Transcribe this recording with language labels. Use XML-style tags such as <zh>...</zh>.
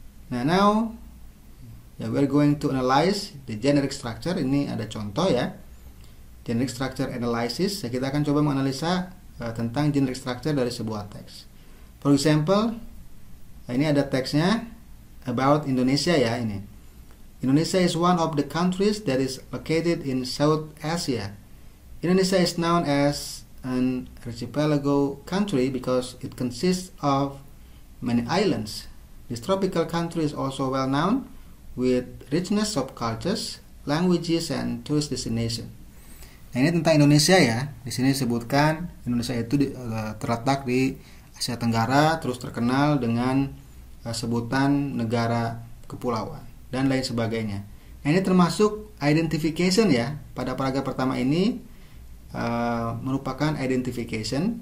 <en>Nah, now we're going to analyze the generic structure.</en> <id>Ini ada contoh ya, generic structure analysis. Kita akan coba menganalisa tentang generic structure dari sebuah teks.</id> <en>For example,</en> <id>ini ada teksnya</id> <en>about Indonesia</en> <id>ya ini.</id> <en>Indonesia is one of the countries that is located in South Asia. Indonesia is known as an archipelago country because it consists of many islands. This tropical country is also well known with richness of cultures, languages, and tourist destination.</en> <id>Nah, ini tentang Indonesia ya. Di sini disebutkan Indonesia itu terletak di Asia Tenggara, terus terkenal dengan sebutan negara kepulauan dan lain sebagainya. Nah, ini termasuk identification ya. Pada paragraf pertama ini merupakan identification.</id>